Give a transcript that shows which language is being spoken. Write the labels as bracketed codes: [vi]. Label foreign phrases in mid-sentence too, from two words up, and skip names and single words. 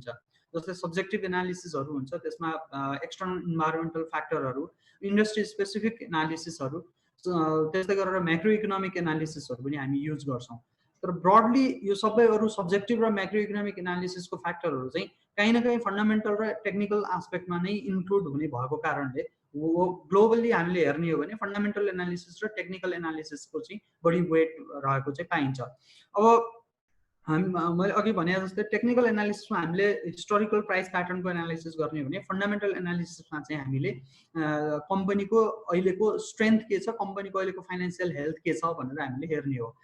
[ne] जस्तै [en] subjective analysisहरु [ne] हुन्छ, त्यसमा [en] external environmental factorहरु, industry specific analysisहरु, [ne] त्यसै गरेर [en] macro economic analysisहरु [ne] पनि हामी युज गर्छौं. तर ब्रडली यो सबै अरु सब्जेक्टिभ र [en] macro economic analysisको factorहरु [ne] चाहिँ कहीं न कहीं फंडामेंटल र [en] technical aspectमा [ne] नै इन्क्लुड हुने भएको कारणले ग्लोबली हामीले हेर्ने हो भने [en] fundamental analysis [ne] र [en] technical analysisको [ne] चाहिँ बढी वेट रहेको चाहिँ पाइन्छ. अब मैले अघि भने जस्तै [en] technical analysisमा [ne] हामीले [en] historical price patternको analysis [ne] गर्ने हो भने [en] fundamental analysisमा [ne] चाहिँ हामीले कम्पनीको अहिलेको स्ट्रेन्थ के छ, कम्पनीको अहिलेको [en] financial health [ne] के छ भनेर हामीले हेर्ने हो.